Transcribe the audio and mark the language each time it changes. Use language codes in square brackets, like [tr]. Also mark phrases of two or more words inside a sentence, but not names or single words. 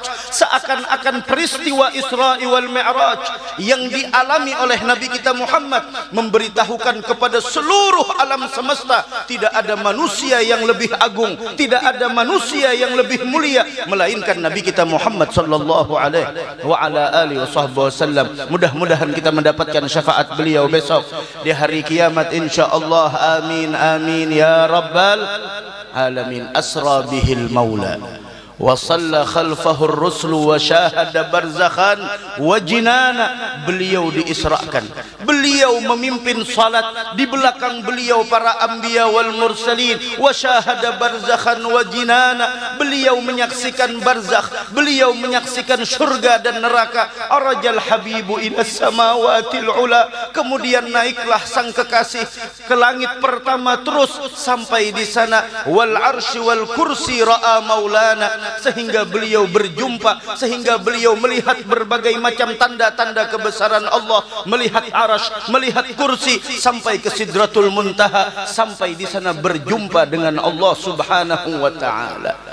[id] Seakan-akan peristiwa Isra wal Mi'raj yang dialami oleh Nabi kita Muhammad memberitahukan kepada seluruh alam semesta, tidak ada manusia yang lebih agung, tidak ada manusia yang lebih mulia melainkan Nabi kita Muhammad [ar] صلى الله عليه وسلم. [id] Mudah-mudahan kita mendapatkan syafaat beliau besok di hari kiamat insyaallah. [ar] آمين آمين يا رب العالمين. أسرى به المولى وصلى خلفه الرسل وشاهد برزخا وجنانا. [id] Beliau diisrakan, beliau memimpin salat, di belakang beliau para [ar] الأنبياء والمرسلين, وشاهد برزخا وجنانا. [id] Beliau menyaksikan barzakh, beliau menyaksikan surga dan neraka. [ar] عرج الحبيب إلى السماوات العلى, [id] kemudian naiklah sang kekasih ke langit pertama, terus sampai di sana [ar] والعرش والكرسي رأى مولانا. [id] sehingga beliau berjumpa, sehingga beliau melihat berbagai macam tanda-tanda kebesaran Allah, melihat arasy, melihat kursi, sampai ke Sidratul Muntaha, sampai di sana berjumpa dengan Allah [ar] سبحانه وتعالى.